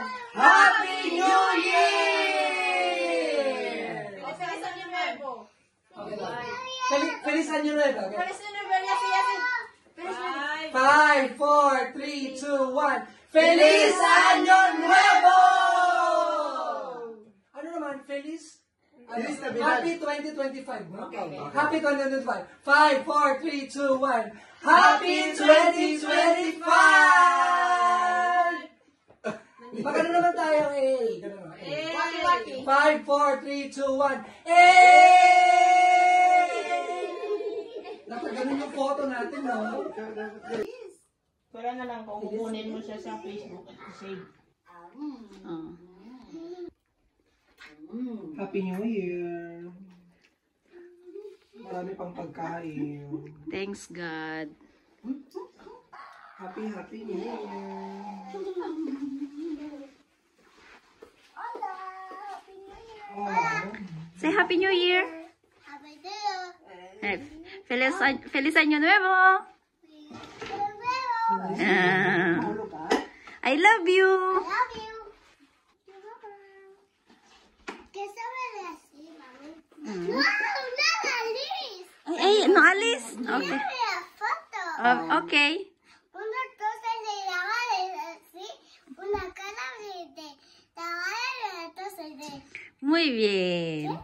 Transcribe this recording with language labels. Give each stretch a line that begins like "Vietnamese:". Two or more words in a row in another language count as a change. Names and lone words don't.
English: Happy New Year!
Spanish: Feliz Año Nuevo. Feliz Año Nuevo. Okay? Feliz Año Nuevo, Yasi, Yasi. Feliz Año 5, 4, 3, 2, 1. Feliz Año Nuevo!
Filipino: Ano naman?
Spanish: Feliz? Feliz Navidad.
English: Happy 2025. No? Okay. Happy 2025. 5, 4, 3, 2, 1. Happy 2025!
Filipino: Magano naman tayo, eh. Ganun naman. Waki-waki. 5, 4, 3, 2, 1. Eh! Dapat ganun yung photo natin, no? Wala na lang kung kukunin mo siya sa Facebook at save.
English: Happy New Year!
Filipino: Marami pang pagkain.
English: Thanks God. Happy New Year! Oh. Say Happy New Year.
Spanish: Eh, Feliz Año Nuevo.
English: I love you.
Spanish: Ay, no, Alice. Okay. Okay. Muy bien.